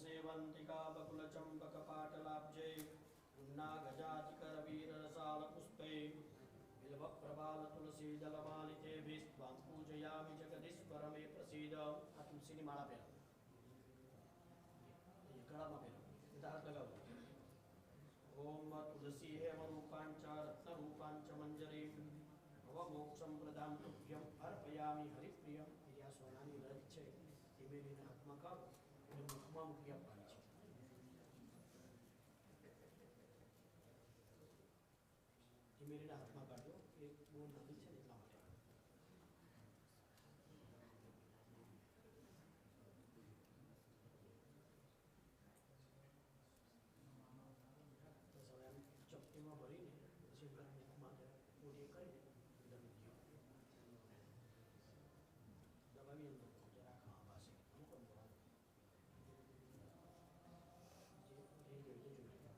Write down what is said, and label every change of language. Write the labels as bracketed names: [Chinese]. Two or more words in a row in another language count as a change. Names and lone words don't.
[Sanskrit] शेवंतिका बकुलचम्पकपाटलाब्जे उन्नागजातिकरवीररसालपुष्पै बिल्वप्रबालतुलसीदलमालितेभिस्त्वां पूजयामि जगदीश्वर मे प्रसीद। [Gujarati] आ तुलसीની માળા પહેરો, ગળામાં પહેરો, બધા હાથ લગાવો. [Sanskrit] ओम तुलसी हेम रूपांच रत्नरूपांच मंजरीं भवमोक्षं प्रदां तुभ्यं अर्पयामि हरिप्रियं. [Gujarati] આ સોનાની રજ છે એ મેલીને હાથમાં કાઢો અને મુખમાં મૂકી આપવાની છે. એ મેલીને હાથમાં કાઢો, એ બહુ નાની છે એટલા માટે. ચપટીમાં ભરીને પછી મુખમાં મોટી કરીને દબાવી અંદર જરા ખાવા પાસે અમુક જે રહી ગયું જોઈએ.